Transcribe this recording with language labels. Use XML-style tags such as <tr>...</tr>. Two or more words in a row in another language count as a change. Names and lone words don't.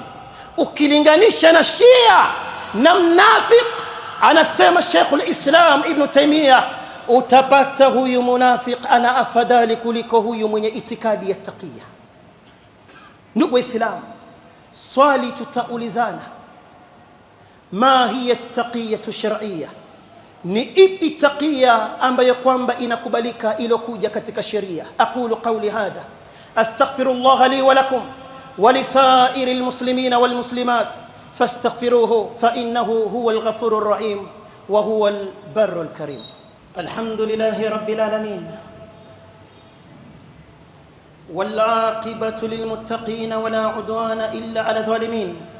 <sw>Ukilinganisha na Shia na mnafik, anasema Sheikhul Islam Ibn Taymiyyah, utapata huyu munafiq ana afadhali kuliko huyu mwenye itikadi ya taqiyya. Ndugu Waislamu, swali tutaulizana,</sw> <ar>ما هي التقية الشرعية?</ar> <sw>Ni ipi taqiyya ambayo kwamba inakubalika ilokuja katika sheria?</sw> <ar>أقول قولي هذا أستغفر الله لي ولكم ولسائر المسلمين والمسلمات فاستغفروه فإنه هو الغفور الرحيم وهو البر الكريم. الحمد لله رب العالمين والعاقبة للمتقين ولا عدوان إلا على الظالمين.</ar>